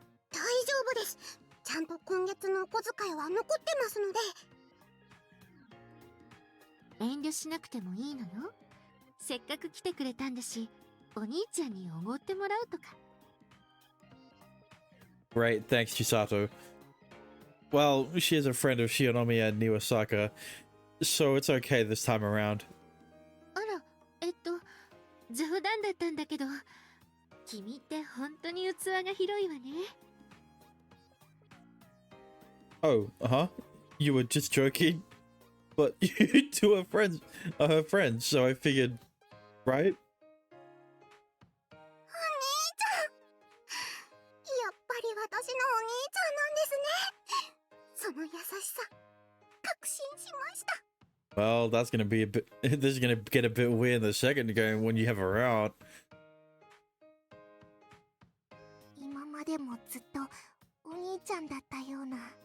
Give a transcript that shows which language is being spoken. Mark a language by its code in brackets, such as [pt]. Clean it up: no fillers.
[ja] 大丈夫です。ちゃんと今月のお小遣いは残ってますので。遠慮しなくてもいいのよ。せっかく来てくれたんだし、お兄ちゃんにおごってもらうとか。 [en] Great, thanks, Chisato. Well, she is a friend of Shionomi and Niwasaka, so it's okay this time around. [ja] あら、冗談だったんだけど、君って本当に器が広いわね。 [en] Oh, uh-huh. You were just joking? But you two are her friends, so I figured, right? [ja] お兄ちゃん、やっぱり私のお兄ちゃんなんですね。その優しさ、確信しました。 [en] Well, that's gonna be a bit. This is gonna get a bit weird in the second game when you have her out. [ja] 今までもずっとお兄ちゃんだったような。